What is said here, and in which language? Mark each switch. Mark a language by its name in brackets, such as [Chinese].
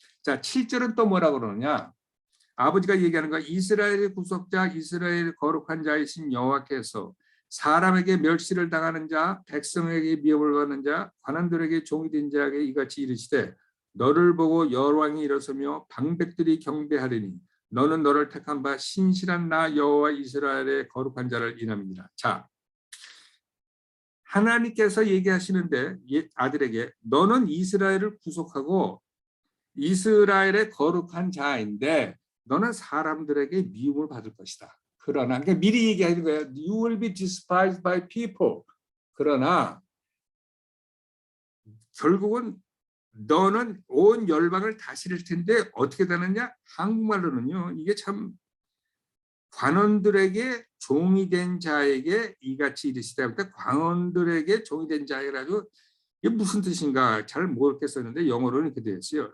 [Korean] 자, 7절은 또 뭐라고 그러느냐? 아버지가 얘기하는 거 이스라엘의 구속자 이스라엘의 거룩한 자이신 여호와께서 사람에게 멸시를 당하는 자 백성에게 미움을 받는 자 관원들에게 종이 된 자에게 이같이 이르시되 너를 보고 여호왕이 일어서며 방백들이 경배하리니 너는 너를 택한 바 신실한 나 여호와 이스라엘의 거룩한 자를 인함이니라. 자, 하나님께서 얘기하시는데 아들에게 너는 이스라엘을 구속하고 이스라엘의 거룩한 자인데 너는 사람들에게 미움을 받을 것이다. 그러나 그러니까 미리 얘기하는 거예요. [English] You will be despised by people. [Korean] 그러나 결국은 너는 온 열방을 다스릴 텐데 어떻게 되느냐? 한국말로는요. 이게 참 관원들에게 종이 된 자에게 이같이 이르시되 관원들에게 종이 된 자라고 이게 무슨 뜻인가 잘 모르겠었는데 영어로는 이렇게 되어 있어요.